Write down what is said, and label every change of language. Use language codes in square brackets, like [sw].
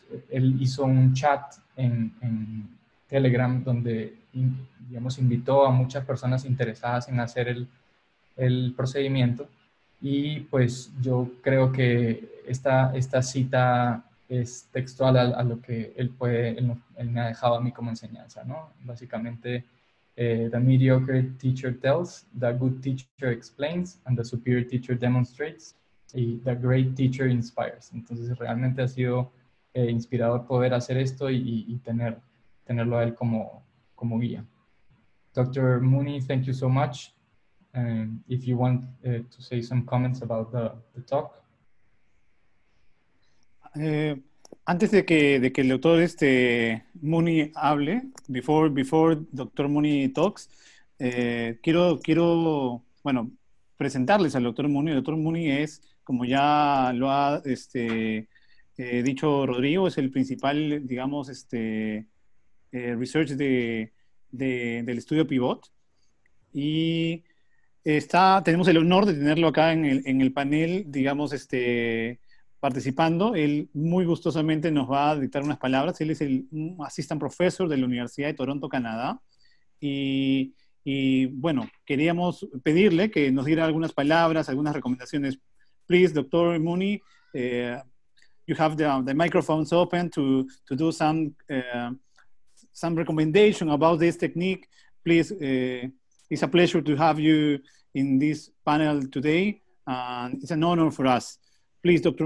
[es] Él hizo un chat en Telegram donde, digamos, invitó a muchas personas interesadas en hacer el procedimiento, y pues yo creo que esta cita es textual a lo que él me ha dejado a mí como enseñanza, ¿no? [en] Básicamente, the mediocre teacher tells, the good teacher explains, and the superior teacher demonstrates, y the great teacher inspires. [es] Entonces realmente ha sido inspirador poder hacer esto y tenerlo a él como guía. [en] Dr. Mooney, thank you so much. If you want to say some comments about the talk. [es] Antes de que el doctor Mooney hable, [en] before Dr. Mooney talks, [es] quiero, bueno, presentarles al Dr. Mooney. El Dr. Mooney es, como ya lo ha dicho Rodrigo, es el principal, digamos, research del estudio Pivot, y tenemos el honor de tenerlo acá en el panel, digamos, participando. Él muy gustosamente nos va a dictar unas palabras. Él es el Assistant Professor de la Universidad de Toronto, Canadá. Y bueno, queríamos pedirle que nos diera algunas palabras, algunas recomendaciones. [en] Please, Dr. Mooney, you have the microphones open to do some recommendation about this technique. Please, it's a pleasure to have you in this panel today, and it's an honor for us. Please, Dr.